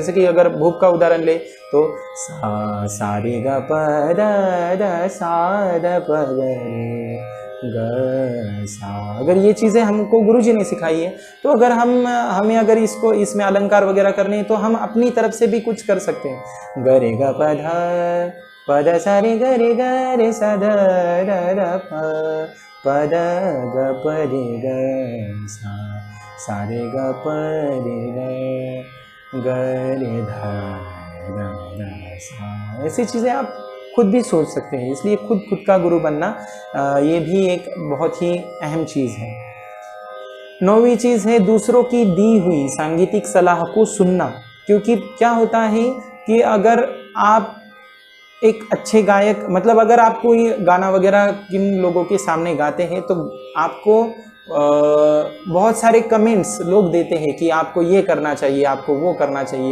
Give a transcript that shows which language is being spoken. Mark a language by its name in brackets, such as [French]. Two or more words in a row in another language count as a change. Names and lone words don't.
[Hindi] जैसे कि अगर भूप का उदाहरण ले तो सा रे ग प द सा द प ग सा, अगर ये चीज़ें हमको गुरुजी ने सिखाई है, तो अगर हमें अगर इसमें अलंकार वगैरह करने हैं तो हम अपनी तरफ से भी कुछ कर सकते हैं। ग रे ग प ध सा रे ग रे सा ध र प द ग प रे ग सा रे ग प रे ग रे ध र सा, ऐसी चीज़ें आप खुद भी सोच सकते हैं। इसलिए खुद का गुरु बनना ये भी एक बहुत ही अहम चीज़ है। 9वीं चीज़ है दूसरों की दी हुई सांगीतिक सलाह को सुनना। क्योंकि क्या होता है कि अगर आप एक अच्छे गायक, मतलब अगर आप कोई गाना वगैरह किन लोगों के सामने गाते हैं तो आपको बहुत सारे कमेंट्स लोग देते हैं कि आपको ये करना चाहिए, आपको वो करना चाहिए।